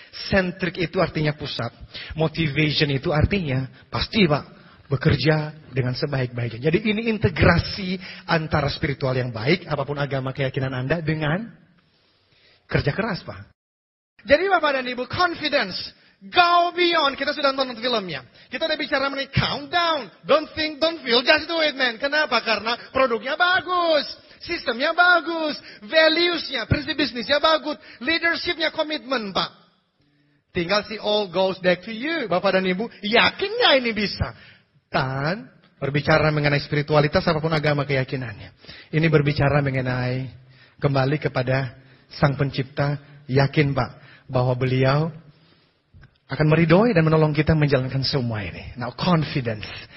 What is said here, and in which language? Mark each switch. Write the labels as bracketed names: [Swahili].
[Indonesian] Centric itu artinya pusat. Motivation itu artinya pasti Pak. Bekerja dengan sebaik-baiknya. Jadi ini integrasi antara spiritual yang baik. Apapun agama keyakinan Anda dengan kerja keras Pak. Jadi Bapak dan Ibu, confidence. Go beyond. Kita sudah nonton filmnya. Kita udah bicara mengenai countdown. [English] Don't think, don't feel, just do it man. [Indonesian] Kenapa? Karena produknya bagus. Sistemnya bagus. Values-nya, prinsip bisnisnya bagus. Leadership-nya komitmen Pak. Tinggal si [English] all goes back to you. [Indonesian] Bapak dan Ibu, yakin nggak ini bisa? Dan berbicara mengenai spiritualitas apapun agama keyakinannya. Ini berbicara mengenai kembali kepada Sang Pencipta. Yakin Pak bahwa beliau akan meridhoi dan menolong kita menjalankan semua ini. Now confidence.